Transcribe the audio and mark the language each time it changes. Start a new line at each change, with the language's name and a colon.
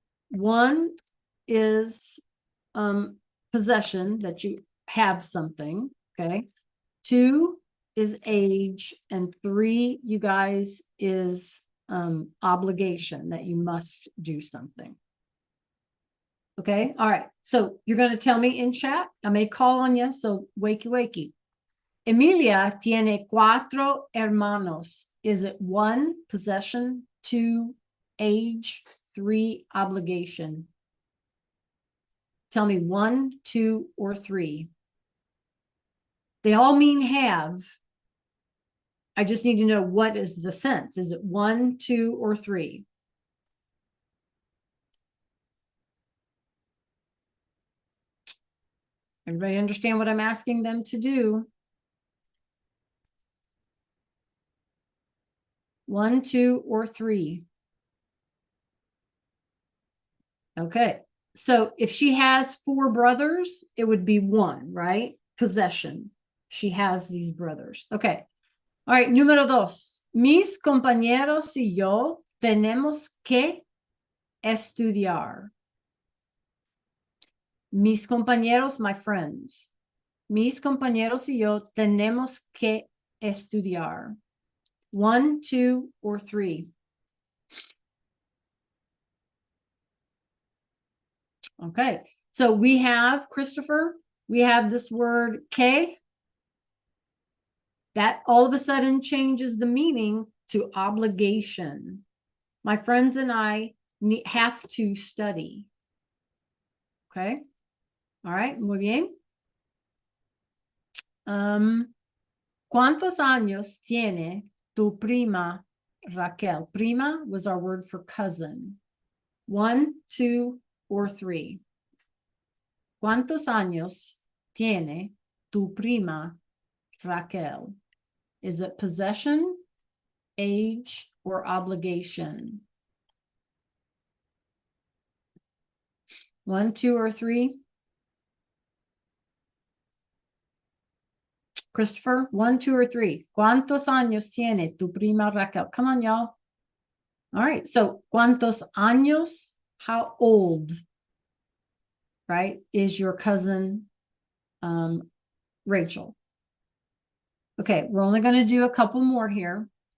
English: One is possession, that you have something. Okay. Two is age, and three, you guys, is obligation, that you must do something. Okay. All right. So you're going to tell me in chat. I may call on you. So wakey, wakey.
Spanish: Emilia tiene cuatro hermanos.
English: Is it one, possession, two, age, three, obligation? Tell me one, two, or three. They all mean have. I just need to know what is the sense. Is it one, two, or three? Everybody understand what I'm asking them to do? One, two, or three? Okay. So if she has four brothers, it would be one, right? Possession. She has these brothers. Okay. All right.
Spanish: Número dos. Mis compañeros y yo tenemos que estudiar. Mis compañeros,
English: my friends.
Spanish: Mis compañeros y yo tenemos que estudiar.
English: One, two, or three? Okay. So we have, Christopher, we have this word que. That all of a sudden changes the meaning to obligation. My friends and I have to study. Okay. All right.
Spanish: Muy bien. ¿Cuántos años tiene tu prima Raquel?
English: Prima was our word for cousin. One, two, or three?
Spanish: ¿Cuántos años tiene tu prima Raquel?
English: Is it possession, age, or obligation? One, two, or three? Christopher, one, two, or three?
Spanish: ¿Cuántos años tiene tu prima Raquel?
English: Come on, y'all. All right. So,
Spanish: ¿cuántos años?
English: How old, right, is your cousin Rachel? Okay, we're only going to do a couple more here.